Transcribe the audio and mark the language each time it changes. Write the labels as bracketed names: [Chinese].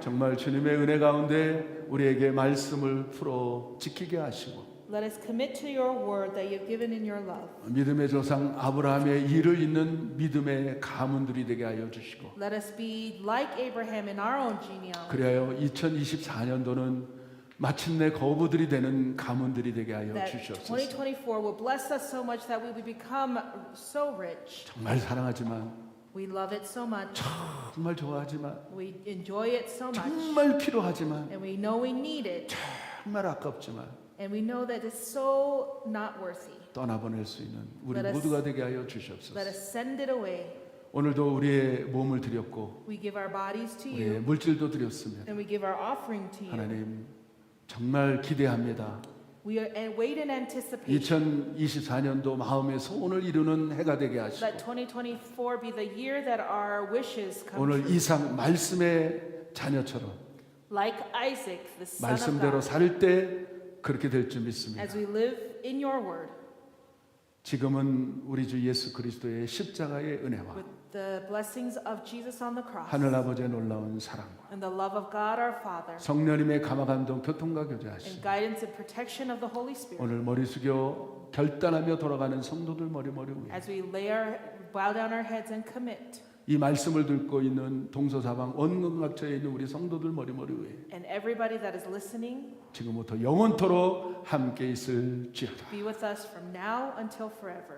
[Korean] 정말 주님의 은혜 가운데 우리에게 말씀을 풀어 지키게 하시고, [English] let us commit to your word that you've given in your love. [Korean] 믿음의 조상 아브라함의 일을 잇는 믿음의 가문들이 되게 하여 주시고, [English] Let us be like Abraham in our own genealogy. [Korean] 그리하여 2024년도는 마침내 거부들이 되는 가문들이 되게 하여 [English] That [Korean] 주시옵소서. [English] 2024 will bless us so much that we will become so rich. [Korean] 정말 사랑하지만, [English] We love it so much. [Korean] 정말 좋아하지만, [English] We enjoy it so much. [Korean] 정말 필요하지만, [English] And we know we need it. [Korean] 정말 아깝지만 [English] And we know that it's so not worthy. [Korean] 떠나보낼 수 있는 우리 [English] Let us- [Korean] 모두가 되게 하여 [English] Let [Korean] 주시옵소서. [English] us send it away. [Korean] 오늘도 우리의 몸을 드렸고 [English] We give our bodies to [Korean] 우리의 [English] you. [Korean] 물질도 드렸습니다. [English] And we give our offering to you. [Korean] 하나님, 정말 기대합니다. [English] We wait in anticipation [Korean] 2024년도 마음의 소원을 이루는 해가 되게 하시고, [English] that 2024 be the year that our wishes come [Korean] 오늘 [English] true. [Korean] 이상 말씀의 자녀처럼 [English] Like Isaac, the son of [Korean] 말씀대로 [English] God, [Korean] 살 때 그렇게 될 줄 믿습니다. [English] as we live in your word, [Korean] 지금은 우리 주 예수 그리스도의 십자가의 은혜와 [English] with the blessings of Jesus on the cross [Korean] 하늘 아버지의 놀라운 사랑과 [English] and the love of God our Father [Korean] 성령님의 감화감동 교통과 [English] and [Korean] 교제하시고, [English] guidance and protection of the Holy Spirit, [Korean] 오늘 머리 숙여 결단하며 돌아가는 성도들 머리 위에 [English] as we bow down our heads and commit, [Korean] 이 말씀을 듣고 있는 동서사방 원근각처에 있는 우리 성도들 머리 위에 [English] and everybody that is listening [Korean] 지금부터 영원토록 함께 있을지어다. [English] be with us from now until forever.